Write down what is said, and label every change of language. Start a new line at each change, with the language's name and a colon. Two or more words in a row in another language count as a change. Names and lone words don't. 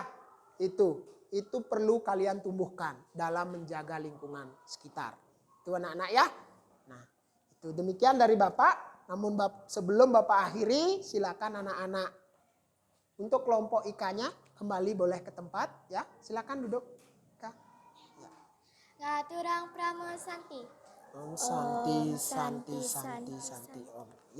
Indonesian: Itu perlu kalian tumbuhkan dalam menjaga lingkungan sekitar. Itu anak-anak ya. Nah, itu demikian dari Bapak. Namun sebelum Bapak akhiri, silakan anak-anak untuk kelompok IK-nya kembali boleh ke tempat ya. Silakan duduk.
Balinese: Ngaturang pramusanti. Om Santi Om.
Indonesian: Ya.